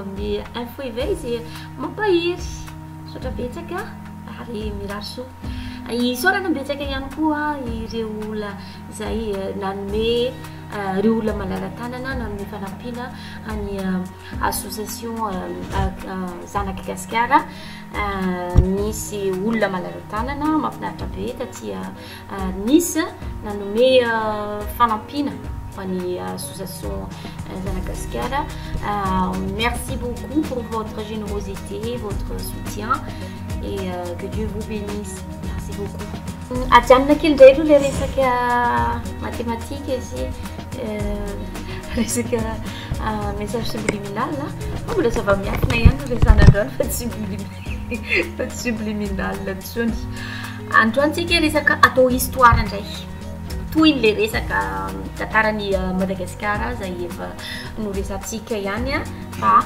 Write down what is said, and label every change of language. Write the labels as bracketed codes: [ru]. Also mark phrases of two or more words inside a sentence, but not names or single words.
[mg] amin'ny info izay izay mampahiry sotra betsaka ary mirarso isaorana betsaka ihany koa ireo olona izay nanome ireo olona malala-tanana na amin'ny fanampiana any association Zanak'I Gasikara nisy olona malala-tanana mahafinaritra be taty nisy nanome fanampiana ny association Zanak'I Gasikara. [fr] Merci beaucoup pour votre générosité, votre soutien et que Dieu vous bénisse. Merci beaucoup. [mg] Adianina kely indray aloha le resaka mathématique izy resaka [fr] message subliminal [mg] mbola zava-miafina ihany resana androany fa tsy subliminal tsony. Androantsika resaka atao histoire indray toy le resaka tantaran'i Madagasikara zay efa noresantsika ihany fa